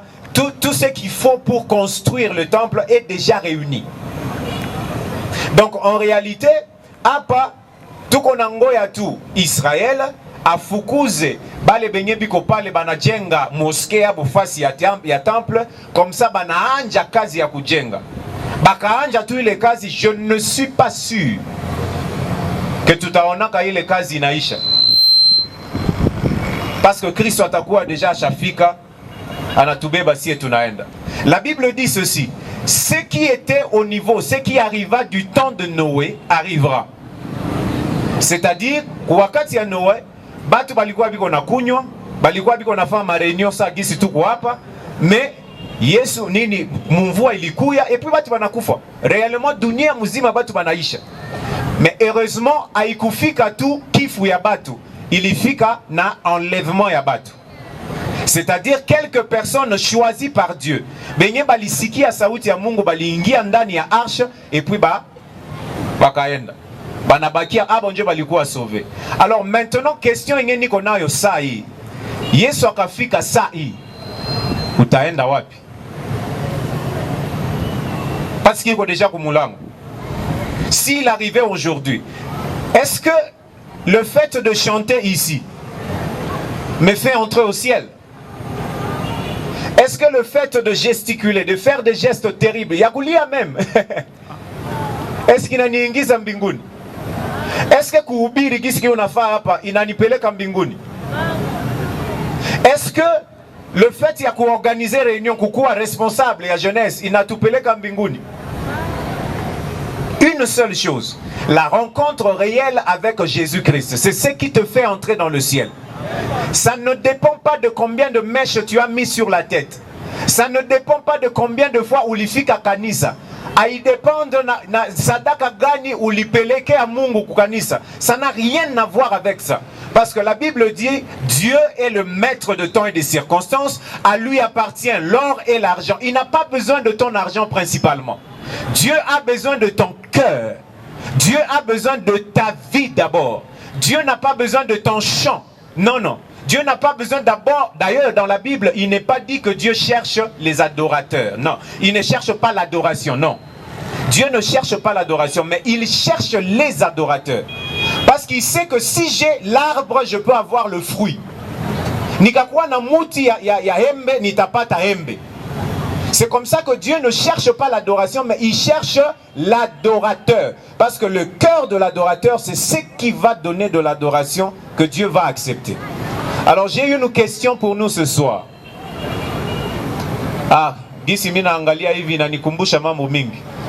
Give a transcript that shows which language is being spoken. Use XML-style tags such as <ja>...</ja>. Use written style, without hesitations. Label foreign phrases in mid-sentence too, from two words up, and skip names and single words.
<fr>Tout ce qu'il faut pour construire le temple est déjà réuni.</fr> <sw>Donc en réalité, apa tuko na ngoya tu Israël afukuze bale benye biko pale banajenga mosquée ya bufasi ya temple,</sw> <fr>comme ça</fr> <sw>banaanja kazi ya kujenga. Bakaanja tu ile kazi,</sw> <fr>je ne suis pas sûr que</fr> <sw>tutaonaka ile kazi inaisha.</sw> <fr>Parce que</fr> <sw>Kristo atakuwa deja shafika anatubeba sie tunaenda.</sw> <fr>La Bible dit ceci: ce qui était au niveau, ce qui arriva du temps de Noé arrivera. C'est-à-dire,</fr> <sw>wakati ya Noé, batu balikuwa biko na kunywa, balikuwa biko na fama réunion sa gisi tuko hapa, mais Yesu nini mvua ilikuya</sw> <fr>et puis</fr> <sw>batu banakufa. Réellement dunia mzima batu banaisha. Mais heureusement haikufika tu kifu ya batu, ilifika na enlèvement ya batu.</sw> <fr>C'est-à-dire quelques personnes choisies par Dieu.</fr> <sw>Benye balisikia sauti ya Mungu baliingia ndani ya arche</sw> <fr>et puis</fr> <sw>bakaenda. Banabakia abo nje balikuwa sauvé.</sw> <fr>Alors maintenant question</fr> <sw>yenye niko nayo saa hii. Yesu akafika saa hii. Utaenda wapi?</sw> <fr>Parce qu'il est déjà kumulango. S'il arrivait aujourd'hui, est-ce que le fait de chanter ici me fait entrer au ciel? Est-ce que le fait de gesticuler, de faire des gestes terribles, yakulia même, est-ce qu'il inaniingiza mbinguni? Est-ce que</fr> <sw>kuhubiri kisi unafaa hapa inanipeleka mbinguni?</sw> <fr>Est-ce que le fait</fr> <sw>ya kuorganiser</sw> <fr>réunion, kukuwa responsable ya jeunesse,</fr> <sw>inatupeleka mbinguni?</sw> <fr>Une seule chose, la rencontre réelle avec Jésus-Christ, c'est ce qui te fait entrer dans le ciel. Ça ne dépend pas de combien de mèches tu as mis sur la tête. Ça ne dépend pas de combien de fois</fr> <sw>ulifika kanisa. Haidépend na sadaka gani ulipeleke a Mungu kukanisa.</sw> <fr>Ça n'a rien à voir avec ça. Parce que la Bible dit, Dieu est le maître de temps et des circonstances. À lui appartient l'or et l'argent. Il n'a pas besoin de ton argent principalement. Dieu a besoin de ton cœur. Dieu a besoin de ta vie d'abord. Dieu n'a pas besoin de ton chant. Non, non. Dieu n'a pas besoin d'abord, d'ailleurs dans la Bible, il n'est pas dit que Dieu cherche les adorateurs. Non, il ne cherche pas l'adoration, non. Dieu ne cherche pas l'adoration, mais il cherche les adorateurs. Parce qu'il sait que si j'ai l'arbre, je peux avoir le fruit.</fr> <sw>Nikakuwa na muti ya hembe, nitapata hembe.</sw> <fr>C'est comme ça que Dieu ne cherche pas l'adoration, mais il cherche l'adorateur. Parce que le cœur de l'adorateur, c'est ce qui va donner de l'adoration que Dieu va accepter. Alors j'ai une question pour nous ce soir.</fr> <sw>Ah, gisi mina angalia hivi inanikumbusha mambo mingi.</sw>